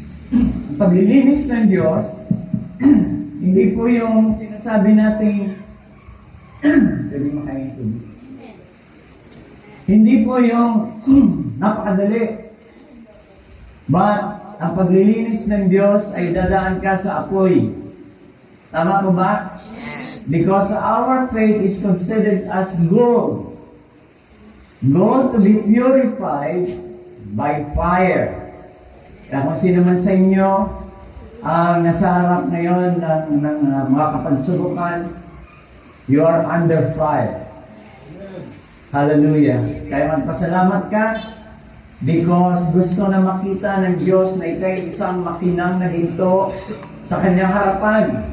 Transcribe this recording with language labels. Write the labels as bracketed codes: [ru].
[tl] Ang paglilinis ng Diyos, hindi po yung sinasabi natin pwede makain tubig. Hindi po yung napakadali. But ang paglilinis ng Diyos ay dadaan ka sa apoy. Tama po ba? [en] Because our faith is considered as gold. Gold to be purified by fire. [tl] Kaya kung sino man sa inyo ang nasa harap ngayon ng mga kapagsubukan, [en] you are under fire. [tl] Hallelujah. Kaya magpasalamat ka because gusto na makita ng Diyos na ikay isang makinang na ginto sa kanyang harapan.